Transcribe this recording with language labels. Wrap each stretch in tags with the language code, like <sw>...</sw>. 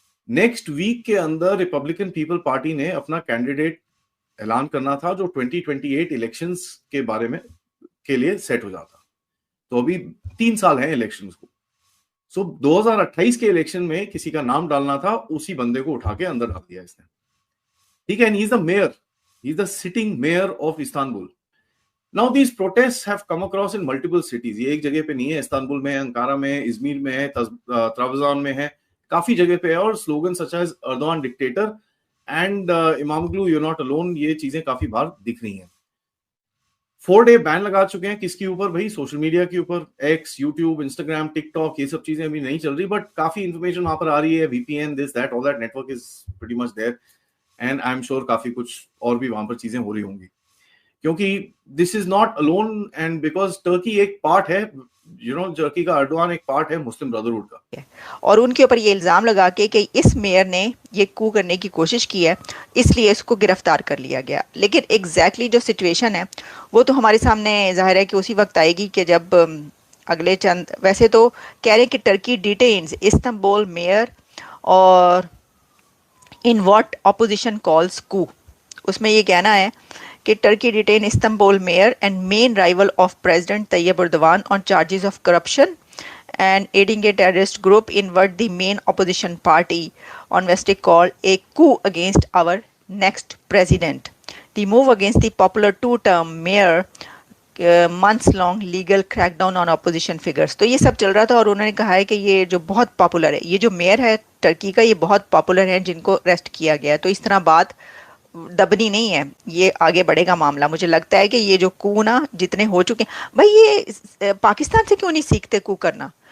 <hi>Next week के अंदर Republican people party ने अपना कैंडिडेट ऐलान करना था जो 2028 इलेक्शंस के बारे में के लिए सेट हो जाता। तो अभी 3 साल हैं इलेक्शंस को। सो 2028 के इलेक्शन में किसी का नाम डालना था, उसी बंदे को उठा के अंदर डाल दिया इसने। ठीक है,</hi> <en>He is the mayor, he is the sitting mayor of Istanbul. Now these protests have come across in multiple cities.</en> <hi>ये एक जगह पे नहीं है, इस्तांबुल में, अंकारा में, इजमीर में है, त्रावजान में है, काफी जगह पे है। और</hi> <en>slogan such as Erdogan dictator and Imamoglu you not alone,</en> <hi>ये चीजें काफी बार दिख रही हैं। 4 डे बैन लगा चुके हैं किसके ऊपर भाई? सोशल मीडिया के ऊपर, एक्स, यूट्यूब, इंस्टाग्राम, टिकटॉक, ये सब चीजें अभी नहीं चल रही, बट काफी इंफॉर्मेशन वहां पर आ रही है।</hi> <en>VPN, this that all that network is pretty much there and I am sure</en> <hi>काफी कुछ और भी वहां पर चीजें हो रही होंगी, क्योंकि</hi> <en>this is not alone and because</en> <hi>Turkey एक पार्ट है,</hi> <en>you know,</en> <hi>टर्की का एर्दोगान एक पार्ट है मुस्लिम ब्रदरहुड का। और उनके ऊपर ये इल्जाम लगा के कि इस मेयर ने ये कू करने की कोशिश की है, इसलिए इसको गिरफ्तार कर लिया गया। लेकिन एग्जैक्टली जो सिचुएशन है वो तो हमारे सामने जाहिर है कि उसी वक्त आएगी कि जब अगले चंद, वैसे तो कह रहे हैं कि</hi> <en>Turkey detains Istanbul mayor और in what opposition calls coup.</en> <hi>उसमें ये कहना है कि</hi> <en>Turkey detained Istanbul mayor and main rival of President Tayyip Erdogan on charges of corruption and aiding a terrorist group in what the main opposition party on Wednesday called a coup against our next president. The move against the popular two-term mayor months-long legal crackdown on opposition figures.</en> <hi>तो ये सब चल रहा था और उन्होंने कहा है कि ये जो बहुत पॉपुलर है, ये जो मेयर है टर्की का, ये बहुत पॉपुलर है जिनको अरेस्ट किया गया। तो इस तरह बात दबनी नहीं है, ये आगे बढ़ेगा मामला। मुझे लगता है कि ये जो कू ना जितने हो चुके हैं भाई, ये पाकिस्तान से क्यों नहीं सीखते कू करना?</hi>